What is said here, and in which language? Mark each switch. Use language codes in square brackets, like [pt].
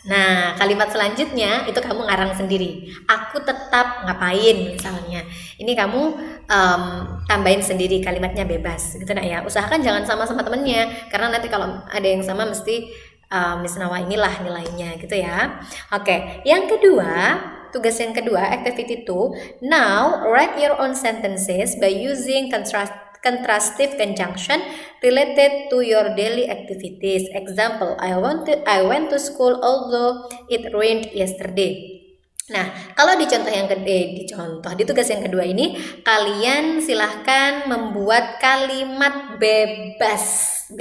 [id] Nah, kalimat selanjutnya itu kamu ngarang sendiri. Aku tetap ngapain misalnya. Ini kamu tambahin sendiri, kalimatnya bebas gitu nak ya. Usahakan jangan sama temennya, karena nanti kalau ada yang sama mesti Miss Nawa inilah nilainya gitu ya. Oke, yang kedua, tugas yang kedua, activity 2. [en] Now, write your own sentences by using contrastive conjunction related to your daily activities. Example, I went to school although it rained yesterday. [id] Nah, kalau di contoh yang di tugas yang kedua ini, kalian silahkan membuat kalimat bebas.